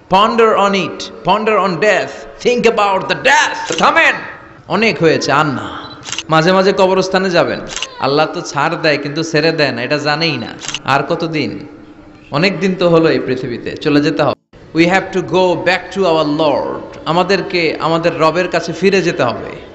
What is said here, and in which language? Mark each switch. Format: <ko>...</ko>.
<en>Ponder on it, ponder on death, think about the death.</en> <bn>থামেন, অনেক হয়েছে, আর না। মাঝে মাঝে কবরস্থানে যাবেন, আল্লাহ তো ছাড় দেয় কিন্তু ছেড়ে দেয় না, এটা জানেই না। আর কতদিন? অনেক দিন তো হলো এই পৃথিবীতে, চলে যেতে হবে।</bn> <en>We have to go back to our Lord.</en> <bn>আমাদেরকে আমাদের রবের কাছে ফিরে যেতে হবে।</bn>